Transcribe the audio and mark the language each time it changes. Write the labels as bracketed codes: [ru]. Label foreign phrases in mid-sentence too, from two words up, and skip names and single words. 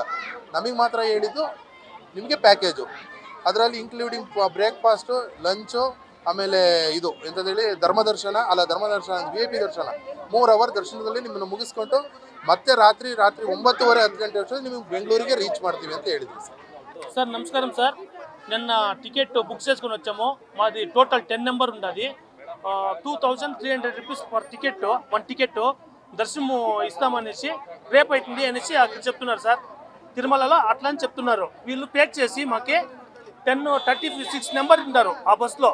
[kn] ನಮಗೆ ಮಾತ್ರ ಹೇಳಿದ್ದು ನಿಮಗೆ ಪ್ಯಾಕೇಜು, ಅದರಲ್ಲಿ [en] including breakfast, [kn] ಲಂಚು, ಆಮೇಲೆ ಇದು ಎಂಥದ್ದೇಳಿ ಧರ್ಮದರ್ಶನ VIP ದರ್ಶನ 3 ಅವರ್ ದರ್ಶನದಲ್ಲಿ ನಿಮ್ಮನ್ನು ಮುಗಿಸ್ಕೊಂಡು ಮತ್ತೆ ರಾತ್ರಿ 9:30 10 ಗಂಟೆ ಅಷ್ಟೊಂದು ನಿಮಗೆ ಬೆಂಗಳೂರಿಗೆ ರೀಚ್ ಮಾಡ್ತೀವಿ ಅಂತ ಹೇಳಿದ್ವಿ ಸರ್. [te] సార్ నమస్కారం సార్. నిన్న [en] ticket book [te] చేసుకుని వచ్చాము. మాది టోటల్ 10 నెంబర్ ఉన్నది. 2,300 [en] rupees per ticket, [te] 1 టికెట్ దర్శనము ఇస్తామనేసి రేపు అవుతుంది అనేసి అక్కడ చెప్తున్నారు సార్. తిరుమలలో అట్లా అని చెప్తున్నారు. వీళ్ళు ప్యాక్ చేసి మాకి 10:36 నెంబర్ ఉంటారు ఆ బస్సులో.